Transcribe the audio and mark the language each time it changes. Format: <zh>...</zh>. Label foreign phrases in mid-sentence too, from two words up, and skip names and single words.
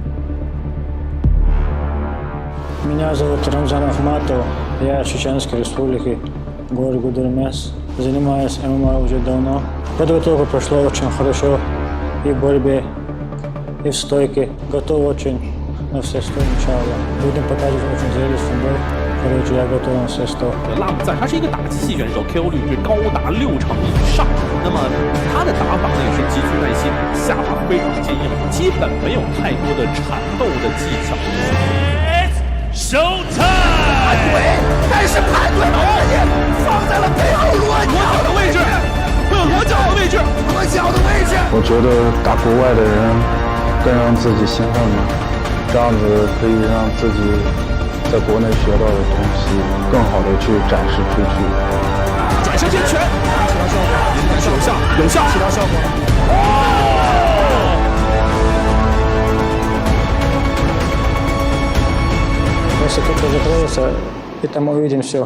<ru>Меня зовут Рамзан Ахматов, я из Чеченской республики, город Гудермес. Занимаюсь ММА уже давно. Подготовка прошла очень хорошо и в борьбе, и в стойке. Готов очень на все 100, иншаллах. Будем показывать очень зрелищный бой. Короче, я готов на все 100.</ru> <zh>拉姆赞他是一个打击系选手 ，KO 率是高达6成以上。那么他的打法呢也是极具耐心，下巴非常坚硬，基本没有太多的缠斗的技巧。 Showtime！盘腿，但是盘腿把自己放在了背后裸脚的位置，会有裸脚的位置，裸脚的位置。我觉得打国外的人更让自己兴奋吧，这样子可以让自己在国内学到的东西更好的去展示出去。转身接拳，起到效果，应该是有效，有效，起到效果。</zh> <ru>Если кто-то закроется, и там мы увидим все.</ru>